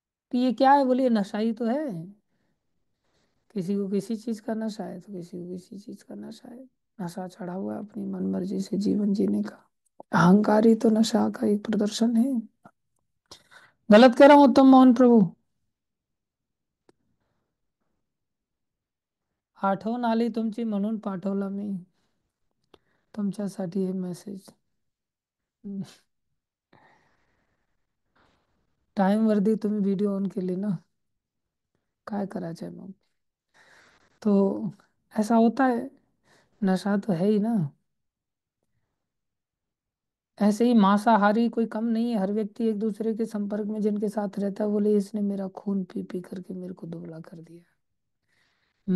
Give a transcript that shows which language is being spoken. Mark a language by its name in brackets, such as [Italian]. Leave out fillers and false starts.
[Hindi] तो ये क्या है, बोलिए नशा ही तो है। किसी को किसी चीज का नशा है तो किसी को किसी चीज का नशा है। नशा चढ़ा हुआ है अपनी मन मर्जी से जीवन जीने का। अहंकारी तो नशा का एक प्रदर्शन है। गलत कह रहा हूँ उत्तम मोहन प्रभु? [Marathi] आठवण आली तुमची म्हणून पाठवला मी तुमच्यासाठी हे मेसेज। टाइम वरती तुम्ही व्हिडिओ ऑन केली ना, काय करायचंय मग? [Hindi] तो ऐसा होता है, नशा तो है ही ना। ऐसे ही मांसाहारी कोई कम नहीं है, हर व्यक्ति एक दूसरे के संपर्क में जिनके साथ रहता है, बोले इसने मेरा खून पी पी करके मेरे को दुबला कर दिया।